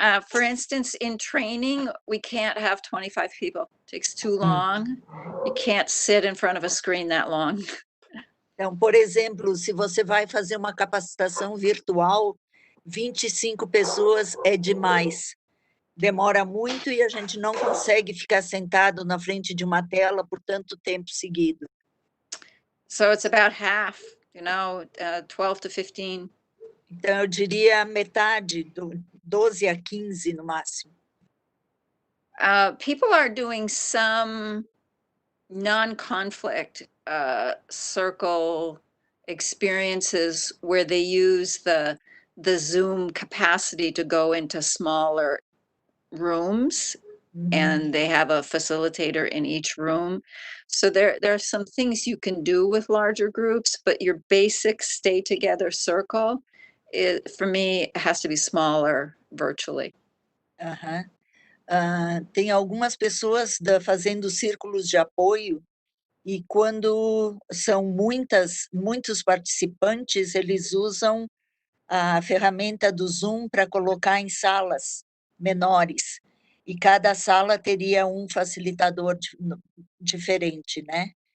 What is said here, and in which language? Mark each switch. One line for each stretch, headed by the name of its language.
English: For instance, in training, we can't have 25 people. It takes too long. You can't sit in front of a screen that long.
Portuguese: Então, por exemplo, se você vai fazer uma capacitação virtual, 25 pessoas é demais. Demora muito e a gente não consegue ficar sentado na frente de uma tela por tanto tempo seguido.
English: So it's about half, 12 to 15.
Portuguese: Então, eu diria metade, 12 a 15 no máximo.
English: People are doing some non-conflict circle experiences where they use the the Zoom capacity to go into smaller rooms, and they have a facilitator in each room. So there are some things you can do with larger groups, but your basic stay together circle, for me, has to be smaller virtually. Aham.
Portuguese: Tem algumas pessoas fazendo círculos de apoio, e quando são muitos participantes, eles usam a ferramenta do Zoom para colocar em salas menores, e cada sala teria um facilitador diferente, né?